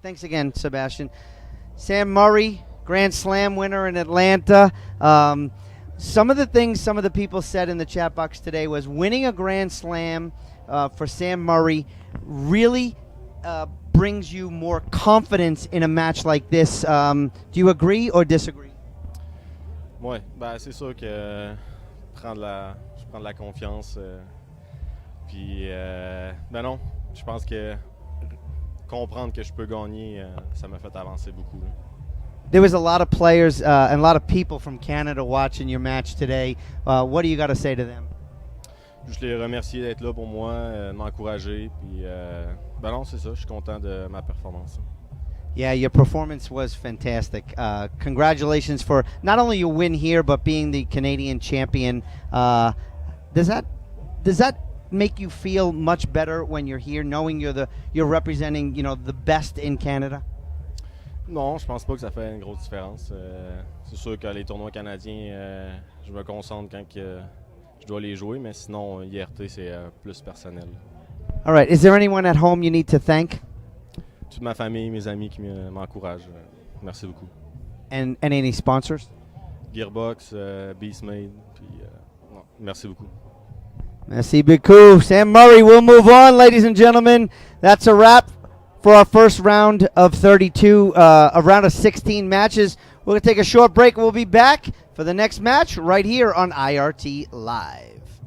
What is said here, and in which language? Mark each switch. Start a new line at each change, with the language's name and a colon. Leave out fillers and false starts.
English: Thanks again, Sebastian. Sam Murray, Grand Slam winner in Atlanta. Some of the things some of the people said in the chat box today was winning a Grand Slam for Sam Murray really brings you more confidence in a match like this. Do you agree or disagree?
French: Oui, c'est sûr que je prends de la confiance. Puis, non, je pense que comprendre que je peux gagner, ça m'a fait avancer beaucoup.
English: There was a lot of players and a lot of people from Canada watching your match today. What do you got to say to them?
French: Juste les remercier d'être là pour moi, de m'encourager. Puis, non, c'est ça, je suis content de ma performance.
English: Yeah, your performance was fantastic. Congratulations for not only your win here, but being the Canadian champion. Does that make you feel much better when you're here, knowing you're representing, the best in Canada?
French: Non, je pense pas que ça fait une grosse différence. C'est sûr que les tournois canadiens, je me concentre quand je dois les jouer, mais sinon, IRT, c'est plus personnel.
English: All right. Is there anyone at home you need to thank?
French: Toute ma famille, mes amis qui m'encouragent. Merci beaucoup.
English: And any sponsors?
French: Gearbox, Beastmade, puis merci beaucoup. Merci beaucoup.
English: Sam Murray, we'll move on, ladies and gentlemen. That's a wrap for our first round of 32, a round of 16 matches. We're going to take a short break. We'll be back for the next match right here on IRT Live.